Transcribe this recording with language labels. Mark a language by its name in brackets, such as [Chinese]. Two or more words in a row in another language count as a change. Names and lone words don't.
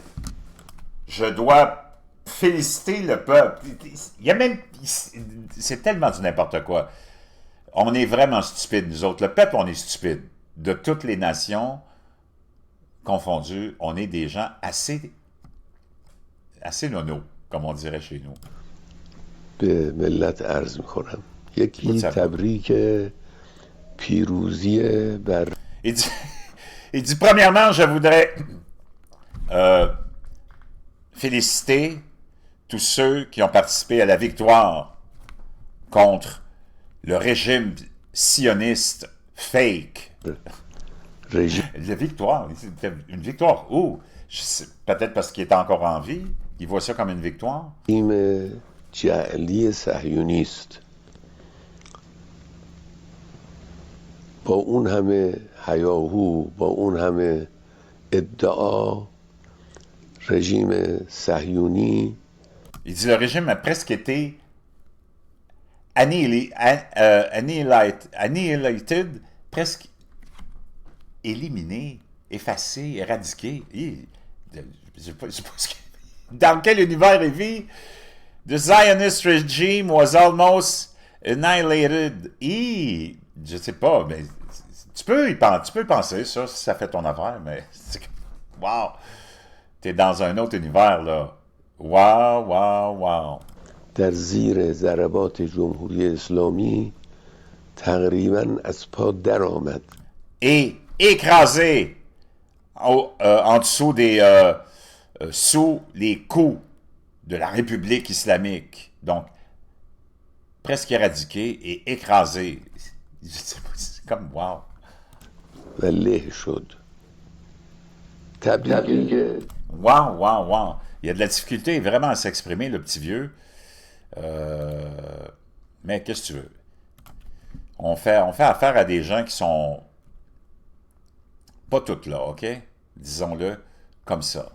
[French] Je dois féliciter le peuple. Il y a même... C'est tellement du n'importe quoi. On est vraiment stupides, nous autres. Le peuple, on est stupides. De toutes les nations confondues, on est des gens assez nono, comme on dirait chez nous. [Persian] به ملت عرض می‌کنم یکی تبریک پیروزی بر [French] il dit premièrement, je voudrais féliciter tous ceux qui ont participé à la victoire contre le régime sioniste fake. [Persian] رژیم [French] La victoire, c'était une victoire où? Peut-être parce qu'il est encore en vie, il voit ça comme une victoire. [Persian] جعلی صهیونی است. با اون همه هیاهو، با اون همه ادعا، رژیم صهیونی [French] Il dit le régime a presque été annihilated, presque éliminé, effacé, éradiqué. Je sais pas dans quel univers il vit? [English] The Zionist regime was almost annihilated. [French] Je sais pas, mais tu peux penser ça, si ça fait ton affaire, mais wow! T'es dans un autre univers, là. Wow. [Persian] در زیر ضربات جمهوری اسلامی تقریبا از پا در آمد. [French] Et écrasé en dessous sous les coups de la République islamique. Donc, presque éradiqué et écrasé. C'est comme wow. [Persian] و له شد. تبلیغی که [French] Wow. Il y a de la difficulté vraiment à s'exprimer, le petit vieux. Mais qu'est-ce que tu veux? On fait affaire à des gens qui sont pas toutes là, OK? Disons-le comme ça.